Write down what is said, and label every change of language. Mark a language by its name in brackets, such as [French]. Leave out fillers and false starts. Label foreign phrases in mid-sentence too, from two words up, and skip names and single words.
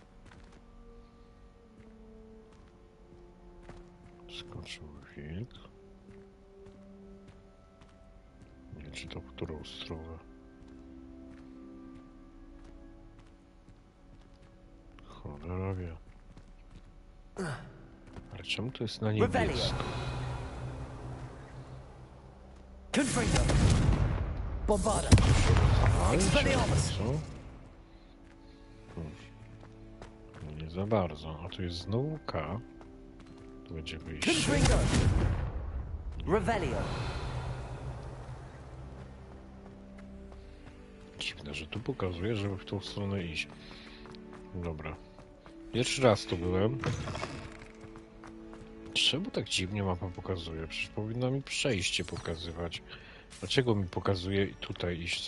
[Polish] Skoczył wilk. Nie czy to w którą stronę. Cholera wie. Ale czemu to jest na niebiesko? Confringo. Bombarda. Expelliarmus. Co? Nie za bardzo. A tu jest znowu K. Tu będzie wyjście. Confringo. Revelio. Dziwne, że tu pokazuje, żeby w tą stronę iść. Dobra. Pierwszy raz tu byłem. Czemu tak dziwnie mapa pokazuje? Przecież powinna mi przejście pokazywać. Dlaczego mi pokazuje tutaj iść?